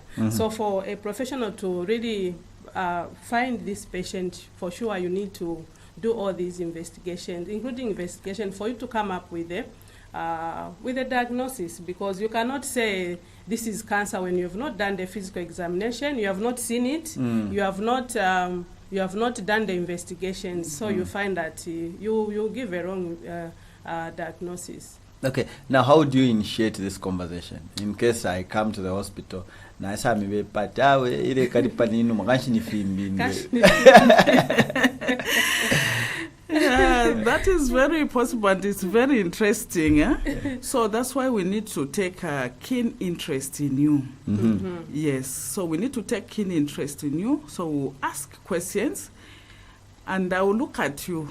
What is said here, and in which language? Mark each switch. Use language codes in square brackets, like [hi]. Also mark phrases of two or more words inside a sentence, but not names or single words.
[en] So for a professional to really find this patient, for sure you need to do all these investigations, including investigation for you to come up with a diagnosis, because you cannot say this is cancer when you have not done the physical examination, you have not seen it, you have not done the investigations, so you find that you give a wrong diagnosis. Okay, now how do you initiate this conversation? In case I come to the hospital, [bem] na isa mibe patawe ile karipa ninu makanshi ni fimbi. [en] That is very possible and it's very interesting. So that's why we need to take a keen interest in you. Yes, so we need to take keen interest in you. So we'll ask questions and I will look at you.